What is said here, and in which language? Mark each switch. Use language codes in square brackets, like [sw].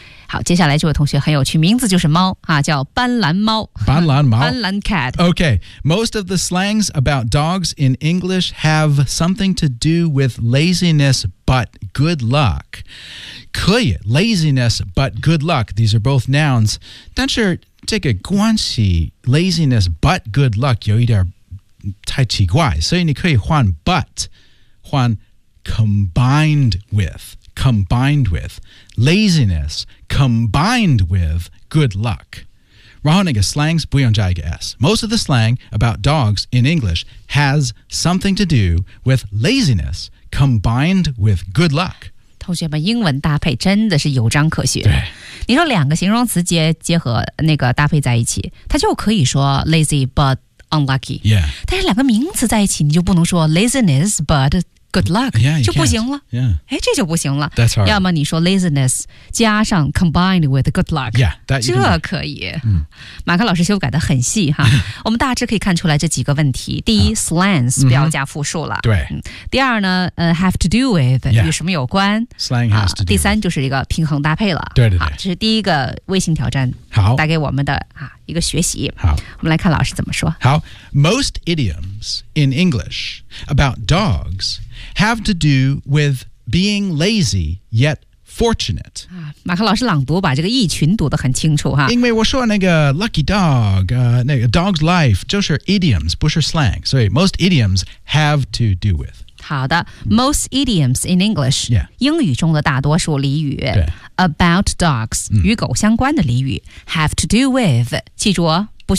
[zh] 好，接下来这位同学很有趣，名字就是猫、啊、叫斑斓猫。斑斓猫，斑斓 cat。 [en] OK, most of the slangs about dogs in English have something to do with laziness but good luck. 可以 laziness but good luck, these are both nouns, [zh] 但是这个关系 [en] laziness but good luck [zh] 有一点太奇怪，所以你可以换 [en] but 换Combined with laziness combined with good luck. [zh] 然后那个 slangs 不用加一个 S. [en] Most of the slang about dogs in English has something to do with laziness combined with good luck. [zh] 同学们，英文搭配真的是有章可学。对，你说两个形容词结合那个搭配在一起，它就可以说 [en] lazy but unlucky. Yeah. [zh] 但是两个名词在一起，你就不能说 [en] laziness but good luck, yeah, [zh] 就不行了。 [en] Yeah. [zh] 哎，这就不行了。 [en] That's hard. [zh] 要么你说 laziness 加上 [en] combined with good luck, yeah, that [zh] 这可以。马克老师修改的很细哈。我们大致可以看出来这几个问题。第一 slangs 不要加复数了。对。第二呢 [en] have to do with, [zh] 与什么有关。 [en] Slang has to do. [zh] 第三就是一个平衡搭配了。对对对。这是第一个微信挑战带给我们的一个学习。好。我们来看老师怎么说。好。 [en] Most idioms in English about dogs,have to do with being lazy yet fortunate. [zh] 马克老师朗读把这个意群读得很清楚哈。因为我说那个 lucky dog,那个 dog's life, 就是 idioms, 不是 slang. [en] 所以 most idioms have to do with. 好的 ,most idioms in English,、 yeah. [zh] 英语中的大多数俚语 [en] about dogs,、 [zh] 与狗相关的俚语 [en] have to do with, [zh] 记住哦。